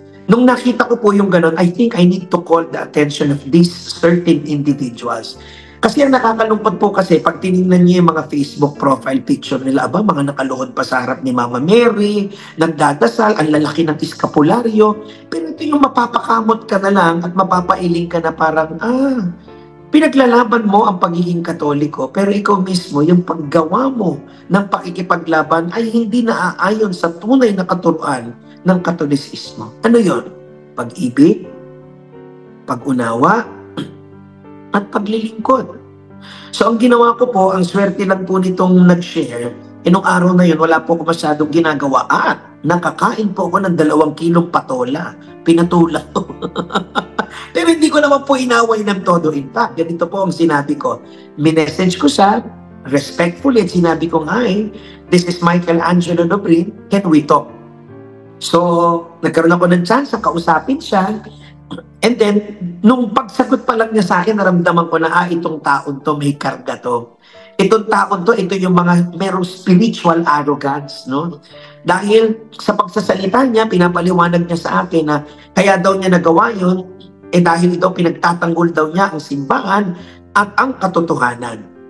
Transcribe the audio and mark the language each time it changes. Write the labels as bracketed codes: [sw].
[tl] Nung nakita ko po yung ganun, [en] I think I need to call the attention of these certain individuals. [tl] Kasi ang nakakalungkot po kasi pag tinignan niyo yung mga Facebook profile picture nila, mga nakaluhod pa sa harap ni Mama Mary, nagdadasal, ang lalaki ng eskapularyo, pero ito yung mapapakamot ka na lang at mapapailing ka na parang, pinaglalaban mo ang pagiging Katoliko, pero ikaw mismo, yung paggawa mo ng pakikipaglaban ay hindi naaayon sa tunay na katuruan ng Katolisismo. Ano yon? Pag-ibig, pag-unawa, at paglilingkod. So ang ginawa ko po, ang swerte lang po nitong nag-share, nung araw na yun, wala po ako masyadong ginagawa. nakakain po ako ng 2 kilong patola. Pinatula ko. Pero hindi ko naman po inaway ng todo. In fact, ganito po ang sinabi ko. Minessage ko siya, respectfully, at sinabi ko, [en] "Hi, this is Michelangelo Dobrin, can we talk?" [tl] So, nagkaroon ako ng chance, kausapin siya. And then, nung pagsagot pa lang niya sa akin, naramdaman ko na, itong taon to, may karga to. Itong taon to, ito yung mga merong spiritual arrogance, no? Dahil sa pagsasalita niya, pinapaliwanag niya sa akin na kaya daw niya nagawa yun, dahil ito pinagtatanggol daw niya ang simbahan at ang katotohanan.